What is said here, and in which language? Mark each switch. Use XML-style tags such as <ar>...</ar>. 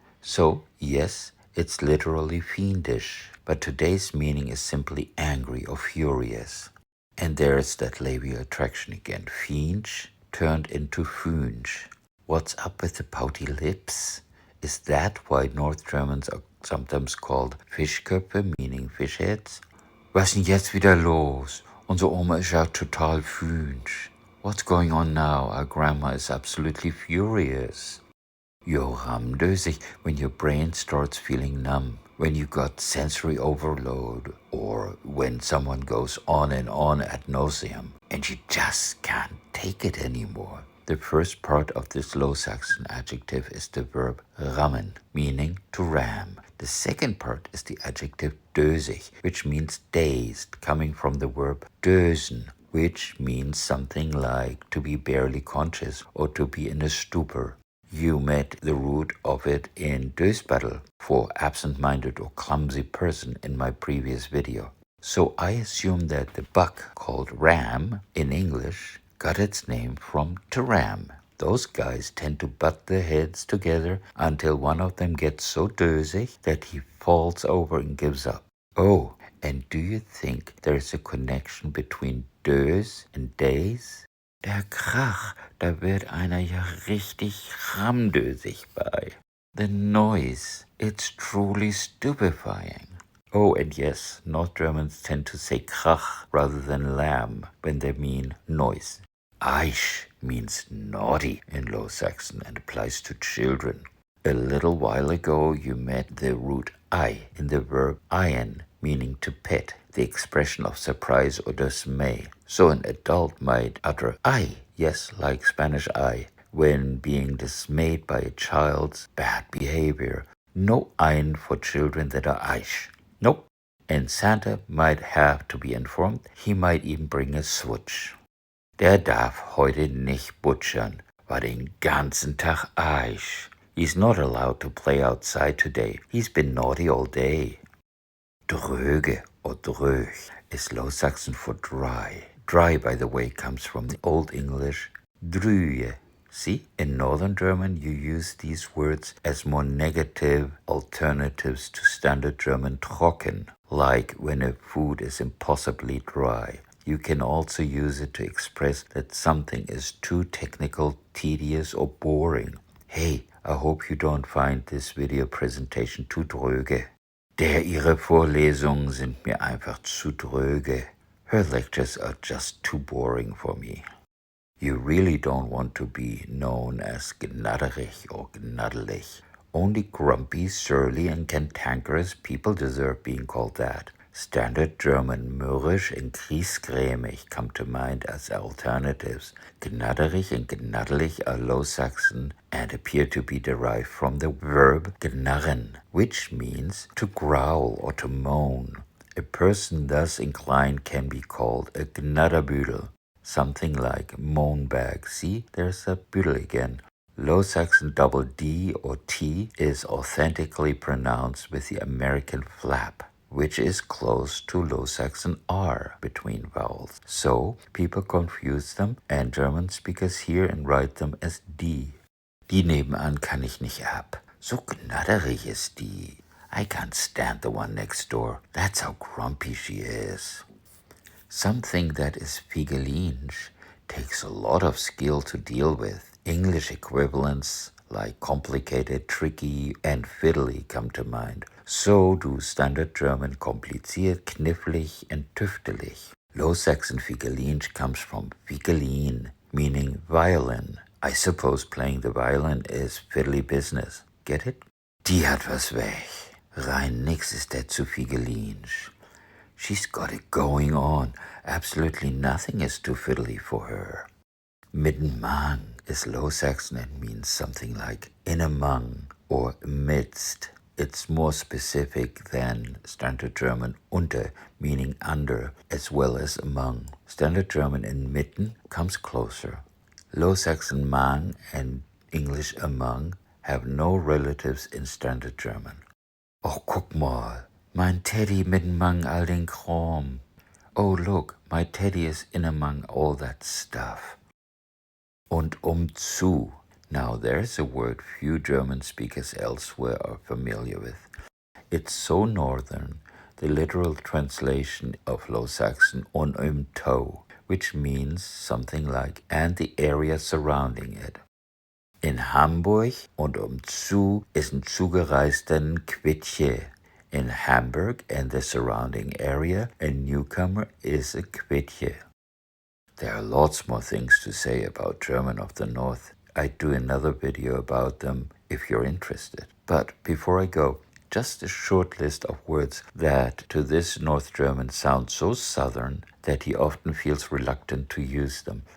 <en>So, yes, it's literally fiendish, but today's meaning is simply angry or furious. And there's that labial attraction again. Fiensch turned into Fünsch. What's up with the pouty lips? Is that why North Germans are sometimes called Fischköpfe, meaning fish heads?</en> <de>Was denn jetzt wieder los? Unsere Oma ist ja total Fünsch.</de> <en>What's going on now? Our grandma is absolutely furious. You're ramdösig when your brain starts feeling numb, when you got sensory overload, or when someone goes on and on ad nauseam, and you just can't take it anymore. The first part of this Low Saxon adjective is the verb rammen, meaning to ram. The second part is the adjective dösig, which means dazed, coming from the verb dösen, which means something like to be barely conscious or to be in a stupor. You met the root of it in dösbaddel, for absent-minded or clumsy person in my previous video. So I assume that the buck called ram in English got its name from to ram. Those guys tend to butt their heads together until one of them gets so dösig that he falls over and gives up. Oh, and do you think there's a connection between dös and days?</en> <de>Der Krach, da wird einer ja richtig ramdösig bei.</de> <en>The noise, it's truly stupefying. Oh, and yes, North Germans tend to say Krach rather than Lamb when they mean noise. Aish means naughty in Low Saxon and applies to children. A little while ago you met the root I in the verb ayen, meaning to pet, the expression of surprise or dismay. So an adult might utter I, yes, like Spanish I, when being dismayed by a child's bad behavior. No ein for children that are aish. Nope. And Santa might have to be informed. He might even bring a switch.</en> <de>Der darf heute nicht butchern, war den ganzen Tag aish.</de> <en>He's not allowed to play outside today. He's been naughty all day. Dröge or drög is Low Saxon for dry. Dry, by the way, comes from the Old English drüje. See, in Northern German you use these words as more negative alternatives to Standard German trocken, like when a food is impossibly dry. You can also use it to express that something is too technical, tedious, or boring. Hey, I hope you don't find this video presentation too dröge.</en> <de>Ihre Vorlesungen sind mir einfach zu dröge.</de> <en>Her lectures are just too boring for me. You really don't want to be known as gnadderig or gnaddelig. Only grumpy, surly, and cantankerous people deserve being called that. Standard German mürrisch and griesgrämig come to mind as alternatives. Gnadderig and gnaddelig are Low Saxon and appear to be derived from the verb gnarren, which means to growl or to moan. A person thus inclined can be called a gnadderbüdel, something like moan bag. See, there's a büdel again. Low Saxon double D or T is authentically pronounced with the American flap, which is close to Low Saxon R between vowels. So people confuse them and German speakers hear and write them as D.</en> <de>Die nebenan kann ich nicht ab. So gnadderig ist die.</de> <en>I can't stand the one next door. That's how grumpy she is. Something that is Figelinsch takes a lot of skill to deal with. English equivalents like complicated, tricky, and fiddly come to mind. So do Standard German kompliziert, knifflig, and tüftelig. Low Saxon Figelinsch comes from Figelin, meaning violin. I suppose playing the violin is fiddly business. Get it?</en> <de>Die hat was weg. Rein nix ist der zu Figelinsch.</de> <en>She's got it going on. Absolutely nothing is too fiddly for her. Mittenmang is Low Saxon and means something like in among or amidst. It's more specific than Standard German unter, meaning under, as well as among. Standard German in mitten comes closer. Low Saxon mang and English among have no relatives in Standard German.</en> <de>Oh, guck mal, mein Teddy mit among all den Kram.</de> <en>Oh, look, my teddy is in among all that stuff. Und zu. Now, there's a word few German speakers elsewhere are familiar with. It's so northern, the literal translation of Low Saxon und to, which means something like and the area surrounding it.</en> <de>In Hamburg und zu ist ein Zugereister ein Quitje.</de> <en>In Hamburg and the surrounding area, a newcomer is a Quitje. There are lots more things to say about German of the North. I'd do another video about them if you're interested. But before I go, just a short list of words that to this North German sound so southern that he often feels reluctant to use them.</en>